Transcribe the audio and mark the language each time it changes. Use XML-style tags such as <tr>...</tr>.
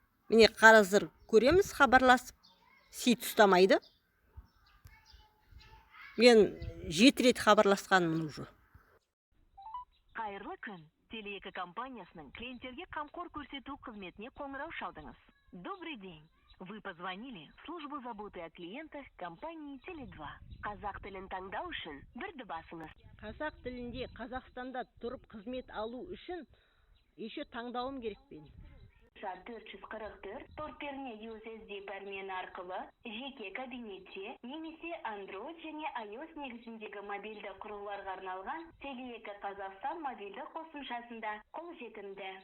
<kk>Міне қазір көреміз, хабарласып, сеть ұстамайды. Мен 7 рет хабарласқанмын уже. Қайырлы күн. Теле2 компаниясының клиенттерге қамқор көрсету қызметіне қоңырау шалдыңыз.</kk> <ru>Добрый день. Вы позвонили в службу заботы о клиентах компании Теле2.</ru> <kk>Қазақ тілін таңдау үшін бірді басыңыз. Қазақ тілінде Қазақстанда тұрып қызмет алу үшін еще таңдауым керек пен. 444 торперне USSD пәрмені арқылы жеке кабинетте немесе Android және iOS негізіндегі мобильді құрылғыларға арналған Теле2 Қазақстан мобильді қосымшасында қолжетімді.</kk>